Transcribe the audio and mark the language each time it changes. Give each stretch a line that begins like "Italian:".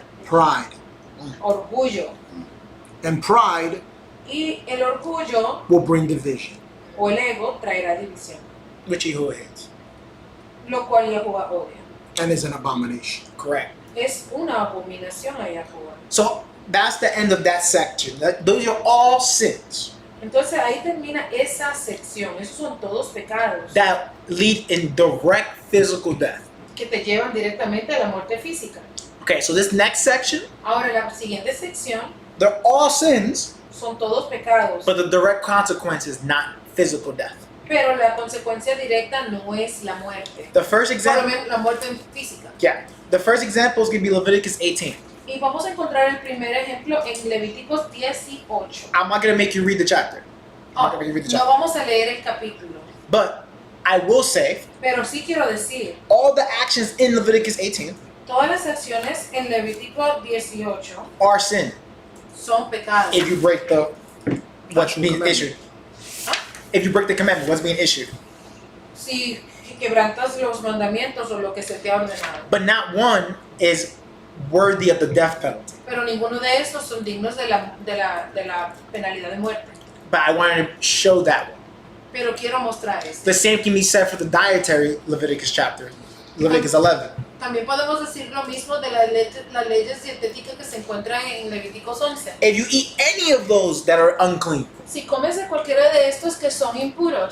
English: Pride.
Spanish: Orgullo.
English: And pride
Spanish: Y el orgullo
English: will bring division.
Spanish: o el ego traerá división,
English: Which Yahuwah hates.
Spanish: lo cual Yahuwah odia.
English: And is an abomination. Correct.
Spanish: Es una abominación a Yahuwah.
English: So that's the end of that section. Those are all sins
Spanish: Entonces ahí termina esa sección. Esos son todos pecados
English: that lead in direct physical death.
Spanish: que te llevan directamente a la muerte física.
English: Okay, so this next section,
Spanish: Ahora la siguiente sección
English: they're all sins,
Spanish: son todos pecados,
English: but the direct consequence is not physical death.
Spanish: pero la consecuencia directa no es la muerte.
English: The first
Spanish: Por lo
English: example,
Spanish: menos la muerte física.
English: yeah, the first example is going to be Leviticus 18.
Spanish: Y vamos a encontrar el primer ejemplo en Levíticos 18.
English: I'm not going to make you read the chapter. I'm not Oh, going to make you read the
Spanish: no chapter. vamos a leer el capítulo,
English: But I will say,
Spanish: pero sí quiero decir,
English: all the actions in Leviticus 18
Spanish: todas las acciones en Levítico 18
English: are sin
Spanish: son pecados.
English: if you break the what's Actual being commandment. issued. If you break the commandment, what's being issued.
Spanish: Si quebrantas los mandamientos o lo que se te ha ordenado.
English: But not one is worthy of the death penalty.
Spanish: Pero ninguno de estos son dignos de la penalidad de muerte.
English: But I wanted to show that one.
Spanish: Pero quiero mostrar esto.
English: The same can be said for the dietary Leviticus chapter, Leviticus 11.
Spanish: También podemos decir lo mismo de las leyes dietéticas que se encuentran en Levíticos 11.
English: If you eat any of those that are unclean, Si comes de cualquiera de estos que son impuros,